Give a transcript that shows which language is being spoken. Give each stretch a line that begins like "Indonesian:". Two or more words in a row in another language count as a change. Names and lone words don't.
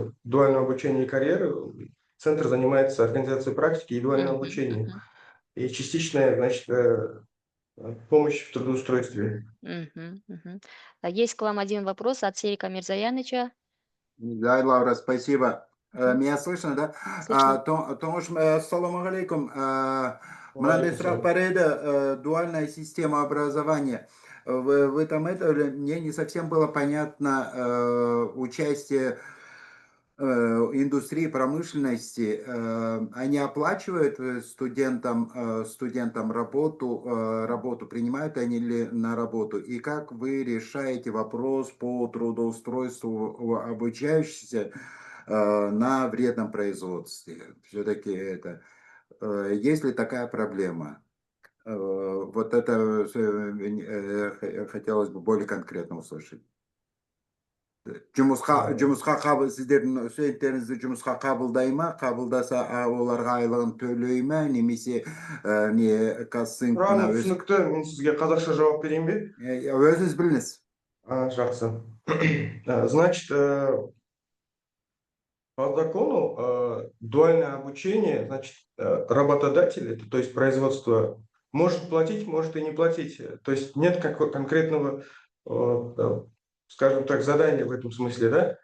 Russian: Центр дуального обучения и карьеры. Центр занимается организацией практики и дуальным Мгм. обучением. Мгм. И частичная, значит, помощь в трудоустройстве. Мгм. Мгм. Есть к вам один вопрос от Серика Мирзаяныча. Да, Лаура, спасибо. Мгм. Меня слышно, да? Слышно?
Kazakh: Томуш,
Arabic: السلام عليكم.
Kazakh: Мынандай Алейкум сұрақ салам. бар еді,
Russian: дуальная система образования. В этом мне не совсем было понятно участие индустрии промышленности. Они оплачивают студентам работу, принимают они ли на работу? И как вы решаете вопрос по трудоустройству обучающихся на вредном производстве? Все-таки есть ли такая проблема? Вот это хотелось бы более конкретно услышать.
Kazakh: Жұмысқа сіздердің студенттеріңізді жұмысқа қабылдай ма, қабылдаса оларға айлығын төлей ме, немесе не казцинк мына Сұрағым түсінікті, мен сізге қазақша жауап берейін бе? өзіңіз біліңіз. Жақсы.
Russian: Значит, по закону дуальное обучение, значит, работодатель, это, то есть производство, может платить, может и не платить. То есть нет конкретного, скажем так, задания в этом смысле, да?